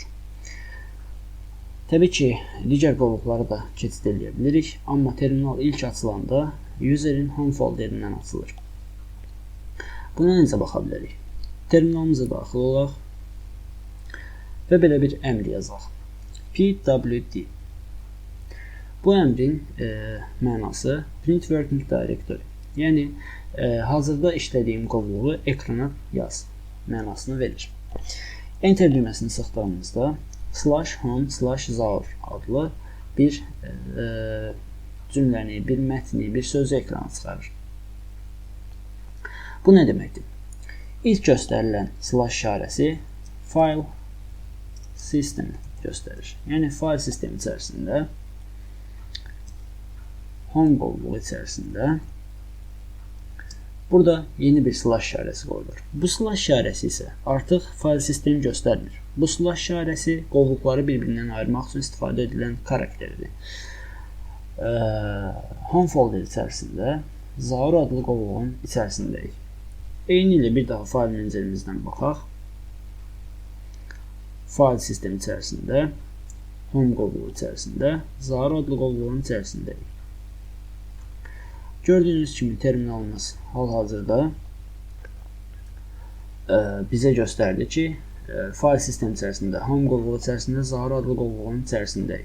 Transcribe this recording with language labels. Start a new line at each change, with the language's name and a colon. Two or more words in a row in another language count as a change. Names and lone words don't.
Azerbaijani: Təbii ki, digər qovluqları da keçid edə bilirik, amma terminal ilk açılanda userin
English: home folderindən
Azerbaijani: açılır. Buna necə baxa bilərik? Terminalımıza daxil olaq və belə bir əmr yazaq.
English: pwd.
Azerbaijani: Bu əmrin mənası
English: print working directory.
Azerbaijani: Yəni, hazırda işlədiyim qovluğu ekrana yaz mənasını verir. Enter düyməsini sıxdığımızda /home/zaur adlı bir cümləni, bir mətni, bir sözü ekrana çıxarır. Bu nə deməkdir? İlk göstərilən slash işarəsi
English: file system
Azerbaijani: göstərir. Yəni, file sistemi içərisində home qovluğu içərisində burada yeni bir slash işarəsi qoyulur. Bu slash işarəsi isə artıq file sistemi göstərmir. Bu slash işarəsi qovluqları bir-birindən ayırmaq üçün istifadə edilən karakterdir.
English: Home folder
Azerbaijani: içərisində Zaur adlı qovluğun içərisindəyik. Eyni ilə bir daha file menecerimizdən baxaq. File sistemi içərisində home qovluğu içərisində Zaur adlı qovluğun içərisindəyik. Gördüyünüz kimi terminalımız hal-hazırda bizə göstərdi ki, file sistemi içərisində, home qovluğu içərisində, Zaur adlı qovluğun içərisindəyik.